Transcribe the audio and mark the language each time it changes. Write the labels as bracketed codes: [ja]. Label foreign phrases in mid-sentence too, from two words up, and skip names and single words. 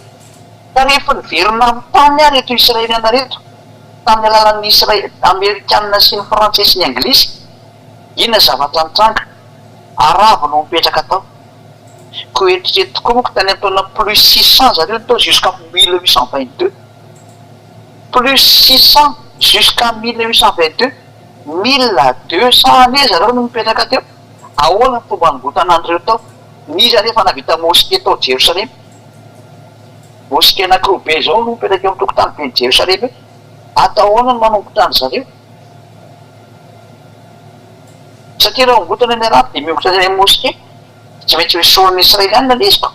[mg] Fa rehefa niverina amin'ny tany ary reto Israeliana reto tamin'ny alalan'ny Amerikanina sy ny Frantsay sy ny Anglisy, inona zavatra nitranga? Arabo no mipetraka tao. Ko eritrereto tokoa moa ko tany ataona plus 600 zareo tao jusqu'à 1822. [fr] Plus 600 jusqu'à 1822. [mg] 1200 ane zareo no mipetraka teo. Ahoana ny fomba nibotanandreo tao? Ny zany efa navita mosquée tao Jerusalem. Mosquée anankiroa be zao no mipetraka eo amin'ny tokotany be ny Jerusalem io. Atao ahoana no manombotra an'zareo? Satria raha ombotana ny araby dia miongotra ny mosquée tsy maintsy hoe solon'ny Israeliana lesiko.